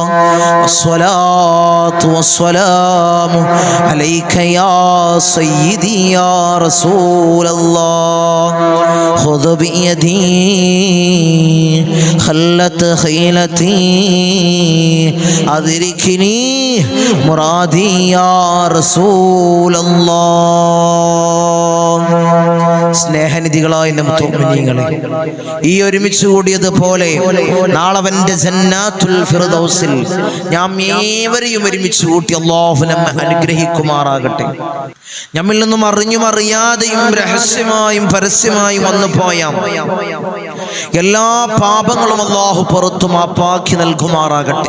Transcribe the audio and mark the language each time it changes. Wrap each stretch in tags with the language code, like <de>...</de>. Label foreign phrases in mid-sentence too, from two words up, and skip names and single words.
<ar>الصلاة والسلام عليك يا سيدي يا رسول الله. خذ بيدي خلت خيلتي أدركني مرادي يا رسول الله.</ar> <ml>സ്നേഹനിധികളായ മുഅ്മിനീങ്ങളെ, ഈ ഒരുമിച്ച് കൂടിയതുപോലെ നാളെ അവന്റെ ജന്നാത്തുൽ ഫിർദൗസിൽ നാം ഏവരെയും ഒരുമിച്ച് കൂട്ടി അല്ലാഹു നമ്മെ അനുഗ്രഹിക്കുമാറാകട്ടെ. നമ്മിൽ നിന്നും അറിഞ്ഞും അറിയാതെയും രഹസ്യമായും പരസ്യമായും വന്നു പോയ എല്ലാ പാപങ്ങളും അല്ലാഹു പുറത്തു മാപ്പാക്കി നൽകുമാറാകട്ടെ.</ml>